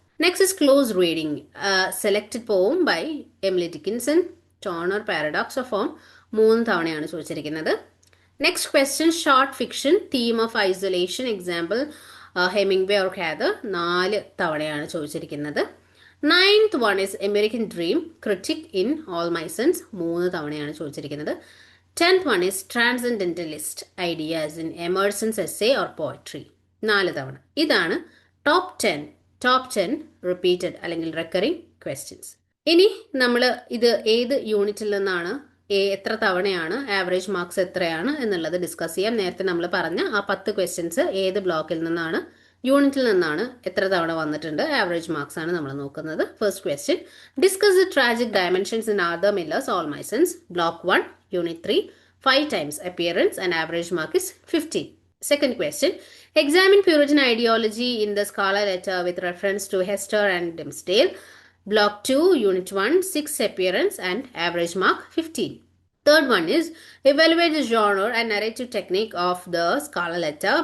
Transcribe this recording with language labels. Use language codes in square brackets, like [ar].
[en] next is close reading selected poem by Emily Dickinson, tone or paradox of form, 3 [ml] തവണയാണ് ചോദിച്ചിരിക്കുന്നത്. [en] next question short fiction theme of isolation, example Hemingway or Khader, 4 [ml] തവണയാണ് ചോദിച്ചിരിക്കുന്നത്. [en] ninth one is American dream critique in All My Sons, 3 [ml] തവണയാണ് ചോദിച്ചിരിക്കുന്നത്. [en] 10th one is transcendentalist ideas in Emerson's essay or poetry, 4 തവണ. [ml] ഇതാണ് top 10 repeated അല്ലെങ്കിൽ recurring questions. ഇനി നമ്മൾ ഇത് ഏത് യൂണിറ്റിൽ നിന്നാണ്, എത്ര തവണയാണ്, ആവറേജ് മാർക്സ് എത്രയാണ് എന്നുള്ളത് ഡിസ്കസ് ചെയ്യാം. നേരത്തെ നമ്മൾ പറഞ്ഞ ആ 10 ക്വസ്റ്റ്യൻസ് ഏത് ബ്ലോക്കിൽ നിന്നാണ്, യൂണിറ്റിൽ നിന്നാണ്, എത്ര തവണ വന്നിട്ടുണ്ട്, ആവറേജ് മാർക്സ് ആണ് നമ്മൾ നോക്കുന്നത്. [en] First question discuss the tragic dimensions in Arthur Miller's All My Sons, block 1 Unit 3, 5 times appearance and average mark is 15. Second question, examine Puritan ideology in the Scarlet Letter with reference to Hester and Dimmesdale. Block 2, Unit 1, 6 appearance and average mark 15. Third one is evaluate the genre and narrative technique of the Scarlet Letter.